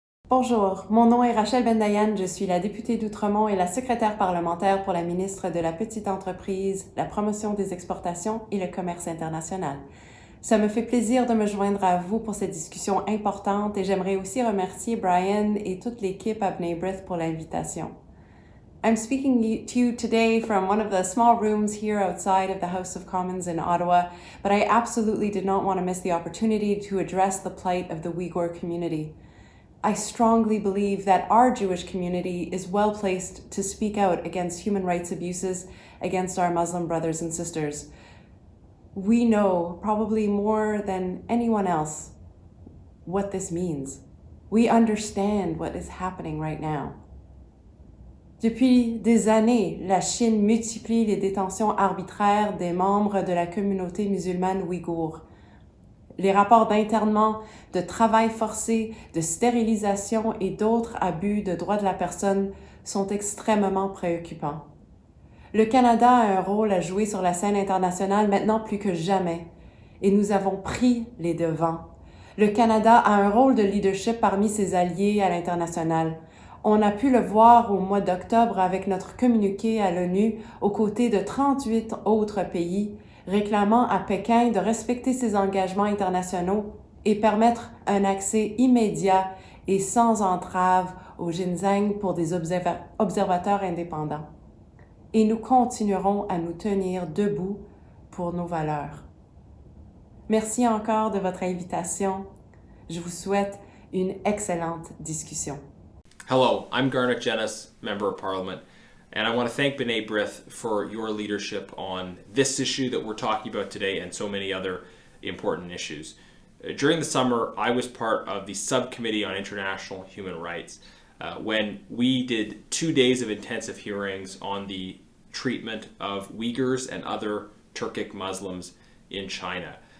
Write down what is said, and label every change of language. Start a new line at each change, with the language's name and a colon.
French: Bonjour, mon nom est Rachel Bendayan, je suis la députée d'Outremont et la secrétaire parlementaire pour la ministre de la Petite Entreprise, la promotion des exportations et le commerce international. Ça me fait plaisir de me joindre à vous pour cette discussion importante et j'aimerais aussi remercier Brian et toute l'équipe à B'nai B'rith pour l'invitation.
English: I'm speaking to you today from one of the small rooms here outside of the House of Commons in Ottawa, but I absolutely did not want to miss the opportunity to address the plight of the Uyghur community. I strongly believe that our Jewish community is well placed to speak out against human rights abuses against our Muslim brothers and sisters. We know, probably more than anyone else, what this means. We understand what is happening right now.
French: Depuis des années, la Chine multiplie les détentions arbitraires des membres de la communauté musulmane ouïghour. Les rapports d'internement, de travail forcé, de stérilisation et d'autres abus de droits de la personne sont extrêmement préoccupants. Le Canada a un rôle à jouer sur la scène internationale maintenant plus que jamais, et nous avons pris les devants. Le Canada a un rôle de leadership parmi ses alliés à l'international. On a pu le voir au mois d'octobre avec notre communiqué à l'ONU aux côtés de 38 autres pays, réclamant à Pékin de respecter ses engagements internationaux et permettre un accès immédiat et sans entrave au Xinjiang pour des observateurs indépendants. Et nous continuerons à nous tenir debout pour nos valeurs. Merci encore de votre invitation. Je vous souhaite une excellente discussion.
English: Hello, I'm Garnet Jennis, Member of Parliament, and I want to thank B'nai B'rith for your leadership on this issue that we're talking about today and so many other important issues. During the summer, I was part of the Subcommittee on International Human Rights when we did 2 days of intensive hearings on the treatment of Uyghurs and other Turkic Muslims in China.